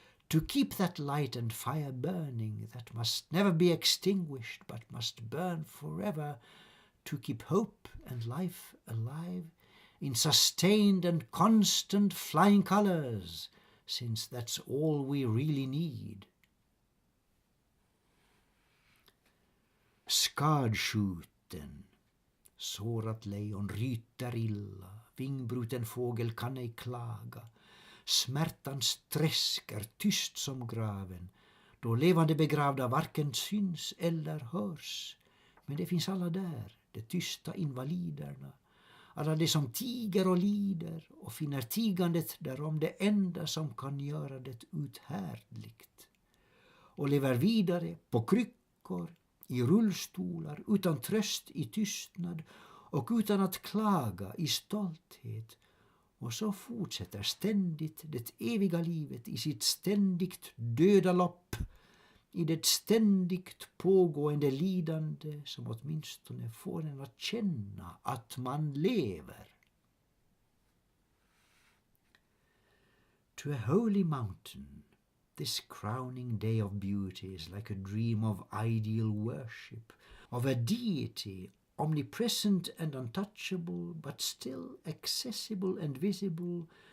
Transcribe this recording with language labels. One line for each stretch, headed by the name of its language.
English: To keep that light and fire burning that must never be extinguished but must burn forever, to keep hope and life alive in sustained and constant flying colours, since that's all we really need.
Swedish: Skadskjuten, sårat lejon ryter illa, vingbruten fågel kan ej klaga. Smärtans träsk är tyst som graven, då levande begravda varken syns eller hörs. Men det finns alla där, de tysta invaliderna, alla de som tiger och lider och finner tigandet därom det enda som kan göra det uthärdligt. Och lever vidare på kryckor, i rullstolar, utan tröst i tystnad och utan att klaga i stolthet. Och så fortsätter ständigt det eviga livet i sitt ständigt döda lopp, i det ständigt pågående lidande som åtminstone får en att känna att man lever.
English: To a holy mountain, this crowning day of beauty is like a dream of ideal worship, of a deity omnipresent and untouchable, but still accessible and visible,